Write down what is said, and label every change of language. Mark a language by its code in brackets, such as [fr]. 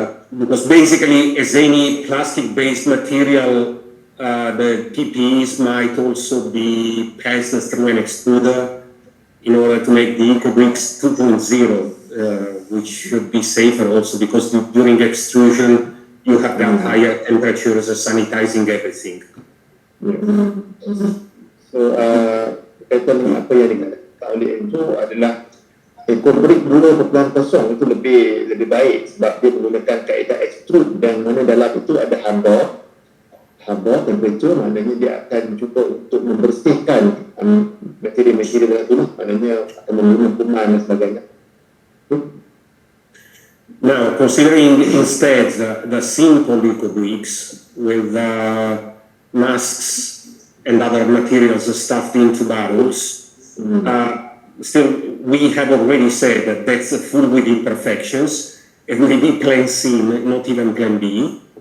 [en] Because basically, as any plastic-based material, the PPEs might also be passed through an extruder in order to make the eco-bricks 2.0, which should be safer also because during extrusion, you have that higher temperatures sanitizing everything. [ms] So, kaitan dengan apa yang dikatakan oleh Enzo adalah eco-brick guna perpuluhan kosong itu lebih baik sebab dia menggunakan kaedah extrude dan mana dalam itu ada haba temperature, maknanya dia akan cuba untuk membersihkan material-material dalam tu, maknanya akan membunuh kuman dan sebagainya. [en] Now, considering instead the simple eco-bricks with masks and other materials stuffed into barrels, still we have already said that that's full with imperfections, and maybe plan C, not even plan B.